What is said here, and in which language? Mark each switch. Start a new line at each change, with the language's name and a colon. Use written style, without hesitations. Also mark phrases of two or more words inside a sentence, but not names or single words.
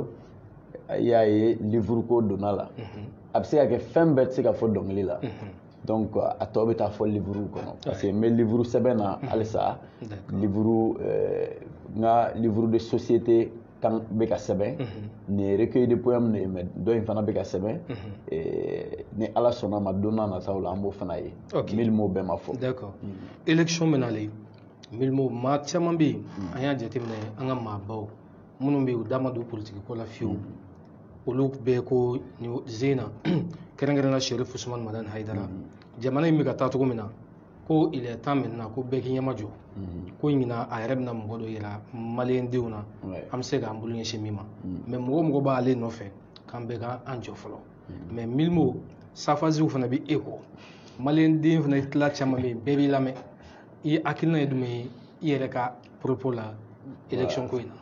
Bambara: i y'a ye livre ko donna la a bɛ se ka kɛ fɛn bɛɛ tɛ se ka fɔ dɔnkili la donc a tɔ bɛ taa fɔ livre kɔnɔ
French: parce que
Bambara: n bɛ livre sɛbɛn na halisa livre n ka
French: livre de société
Bambara: kan bɛ ka sɛbɛn nin ye
French: recueil de poème
Bambara: de ye mais dɔ in fana bɛ ka sɛbɛn ni Ala sɔnna ma don n'a nataw la an b'o fana ye Milmo bɛɛ ma fɔ.
French: D'accord élection
Bambara: bɛ nalen Milmo maa caman bɛ yen an y'a jateminɛ an ka maabaw minnu bɛ yen u da ma don politique ko la fiyewu olu bɛɛ ko Zena kɛrɛnkɛrɛnnenya Sheriff Usman Madani Hayidara jamana in bɛ ka taa cogo min na ko
French: il est temps maintenant
Bambara: ko bɛɛ k'i ɲɛma jɔ ko ɲina a yɛrɛ bɛna mɔgɔ dɔ yira maliyɛn denw na an bɛ se k'an bolo ɲɛsin min ma mais mɔgɔ b'ale nɔfɛ k'an bɛɛ k'an jɔ fɔlɔ mais Milmo safasiw fana bɛ e kɔ maliyɛn den fana tila caman bɛ yen bɛɛ b'i lamɛn i hakilina ye jumɛn ye i yɛrɛ ka propos la élection ko in na.